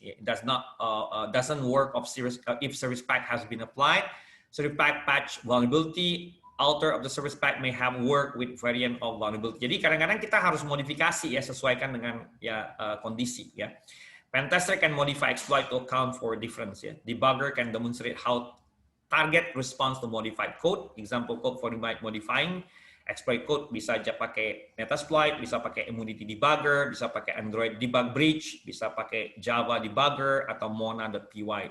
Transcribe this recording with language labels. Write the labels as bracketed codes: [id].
[en] It doesn't work if service pack has been applied. Service pack patch vulnerability. Alter of the service pack may have work with variant of vulnerability. [id] Jadi kadang-kadang kita harus modifikasi ya, sesuaikan dengan ya kondisi ya. [en] Pentester can modify exploit to account for difference. Ya. Debugger can demonstrate how target responds to modified code. Example code for modifying. [id] Exploit code bisa aja pakai Metasploit, bisa pakai Immunity Debugger, bisa pakai Android Debug Bridge, bisa pakai Java Debugger atau Mona.py.